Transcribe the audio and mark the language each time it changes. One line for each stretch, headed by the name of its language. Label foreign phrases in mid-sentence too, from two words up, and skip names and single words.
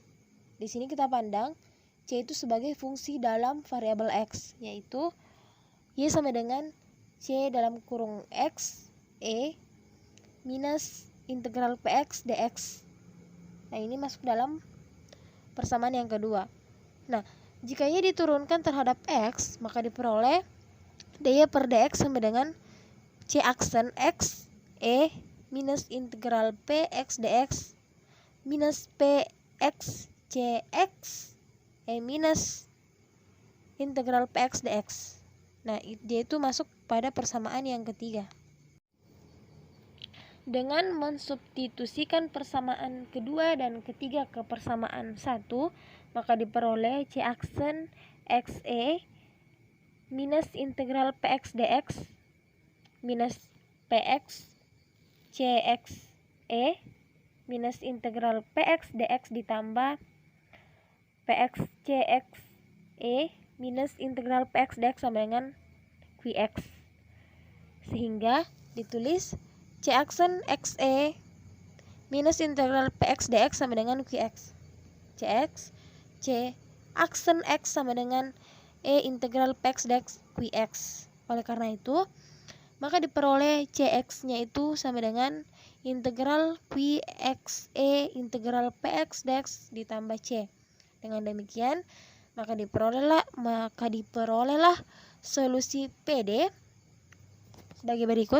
Indonesian: Di sini kita pandang c itu sebagai fungsi dalam variabel x, yaitu y sama dengan c dalam kurung x e minus integral px dx. Nah, ini masuk dalam persamaan yang kedua. Nah, jika y diturunkan terhadap x, maka diperoleh dy per dx sama dengan c aksen x e minus integral px dx minus px cx e minus integral px dx. Nah, dia itu masuk pada persamaan yang ketiga. Dengan mensubstitusikan persamaan kedua dan ketiga ke persamaan 1, maka diperoleh c aksen xe minus integral px dx minus px cx e minus integral px dx ditambah px cx e minus integral px dx sama dengan qx, sehingga ditulis c aksen xe minus integral px dx sama dengan qx. Cx c aksen x sama dengan e integral px dx qx. Oleh karena itu, maka diperoleh Cx-nya itu sama dengan integral Qxe integral Px dx ditambah C. Dengan demikian, maka diperolehlah solusi PD sebagai berikut.